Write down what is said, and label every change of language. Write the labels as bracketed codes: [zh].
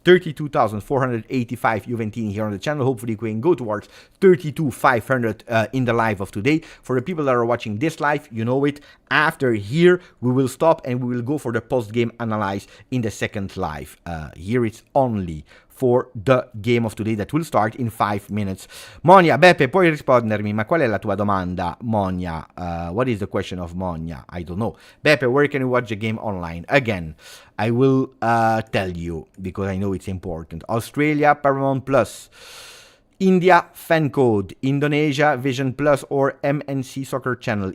[en] 32,485 Juventini here on the channel. Hopefully we can go towards 32,500 in the live of today. For the people that are watching this live, you know it. After here, we will stop and we will go for the post-game analyze in the second live. Here it's only for the game of today that will start in 5 minutes. [it] Monia, Beppe, puoi rispondermi? Ma qual è la tua domanda, Monia? [en] What is the question of Monia? I don't know. Beppe, where can you watch the game online? Again, I will tell you, because I know it's important. Australia, Paramount Plus. India, Fan Code. Indonesia, Vision Plus or MNC Soccer Channel.